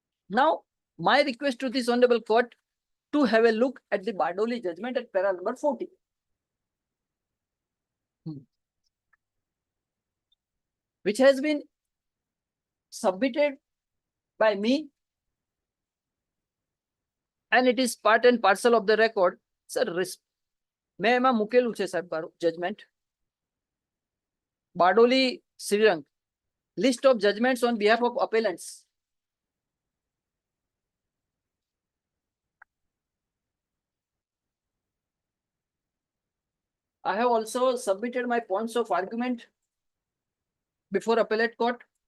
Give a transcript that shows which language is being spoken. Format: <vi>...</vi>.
<en>Now, my request to this honorable court to have a look at the Bardoli judgment at para number 40. Which has been submitted by me, and it is part and parcel of the record.</en> <gu>Sir, મેં એમાં મૂકેલું છે સાહેબ judgement.</gu> <en>Bardoli Srirang, list of judgments on behalf of appellants. I have also submitted my points of argument before appellate court.</en>